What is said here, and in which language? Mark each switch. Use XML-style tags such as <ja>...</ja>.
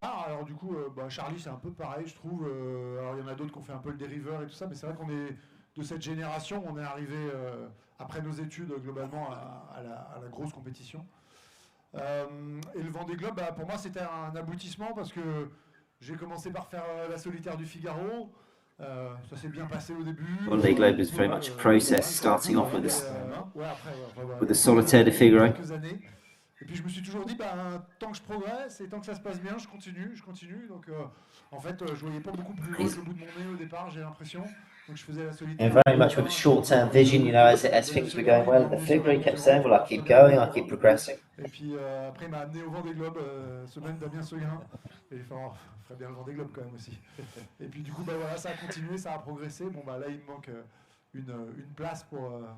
<fr>Alors du coup, Charlie, c'est un peu pareil, je trouve. Alors il y en a d'autres qui ont fait un peu le dériveur et tout ça, mais c'est vrai qu'on est de cette génération, on est arrivé après nos études globalement à la grosse compétition. Et le Vendée Globe, pour moi, c'était un aboutissement parce que j'ai commencé par faire la solitaire du Figaro. Ça s'est bien passé au début.</fr> <en>Vendée Globe is very much a process, starting off with the solitaire du Figaro.</en> <fr>Et puis je me suis toujours dit, tant que je progresse et tant que ça se passe bien, je continue. Donc en fait, je voyais pas beaucoup plus loin que le bout de mon nez au départ, j'ai l'impression. Donc je faisais la solitaire.</fr> <en>And very much with a short-term vision, you know, as things were going well in the Figaro, he kept saying, well, I keep going, I keep progressing.</en> <fr>Et puis après, il m'a amené au Vendée Globe, semaine Damien Seguin. Et il ferait bien le Vendée Globe quand même aussi. Et puis du coup, voilà, ça a continué, ça a progressé. Bon, là, il me manque une place pour</fr>